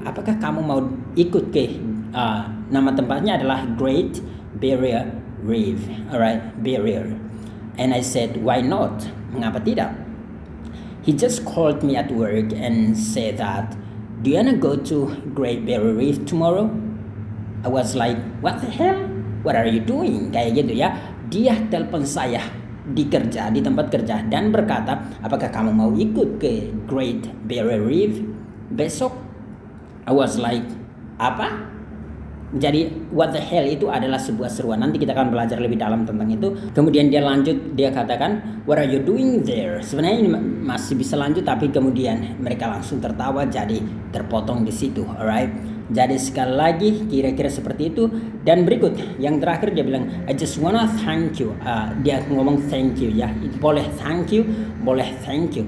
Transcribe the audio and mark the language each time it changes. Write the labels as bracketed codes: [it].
[id] Apakah kamu mau ikut ke nama tempatnya adalah Great Barrier Reef, alright? [en] Barrier. And I said, why not? [id] Mengapa tidak? [en] He just called me at work and said that, do you wanna go to Great Barrier Reef tomorrow? I was like, what the hell? What are you doing? [id] Kayak gitu ya. Dia telepon saya di tempat kerja dan berkata, apakah kamu mau ikut ke Great Barrier Reef besok? [en] I was like, [id] apa? Jadi what the hell itu adalah sebuah seruan. Nanti kita akan belajar lebih dalam tentang itu. Kemudian dia lanjut, dia katakan, [en] what are you doing there? [id] Sebenarnya ini masih bisa lanjut, tapi kemudian mereka langsung tertawa, jadi terpotong di situ, alright? Jadi sekali lagi kira-kira seperti itu. Dan berikut yang terakhir dia bilang, [en] I just wanna thank you. [id] Dia ngomong thank you ya. Itu boleh thank you, boleh thank you.